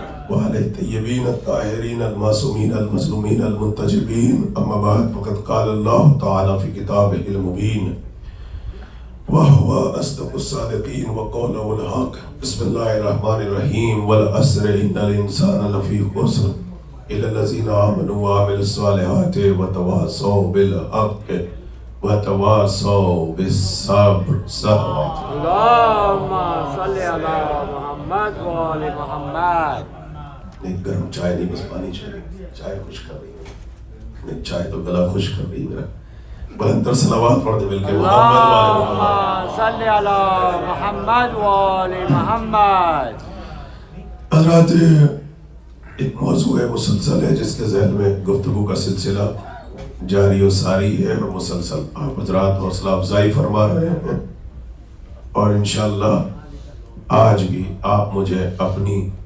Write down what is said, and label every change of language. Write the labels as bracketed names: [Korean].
[Arabic] وعلى الطيبين الطاهرين المعصومين المظلومين المنتجبين أما بعد فقد قال الله تعالى في كتابه المبين وهو أصدق الصادقين وقوله الحق بسم الله الرحمن الرحيم والعصر إن الإنسان لفي خسر إلا الذين آمنوا وعملوا الصالحات وتواصوا بالحق وتواصوا بالصبر صلوات اللهم صل على محمد وآل محمد [Urdu] نہیں گرم چائے نہیں بس پانی چاہیے چائے خوش کر رہی ہے نہیں چائے تو گلا خوش کر رہی ہے میرا بلندر صلوات پڑھتے مل کے [Arabic] اللهم صل على محمد وآل محمد [Urdu] حضرات ایک موضوع ہے مسلسل ہے جس کے ذہن میں گفتگو کا سلسلہ جاری و ساری ہے اور مسلسل آپ حضرات حوصلہ افزائی فرما رہے ہیں اور انشاءاللہ آج بھی آپ مجھے اپنی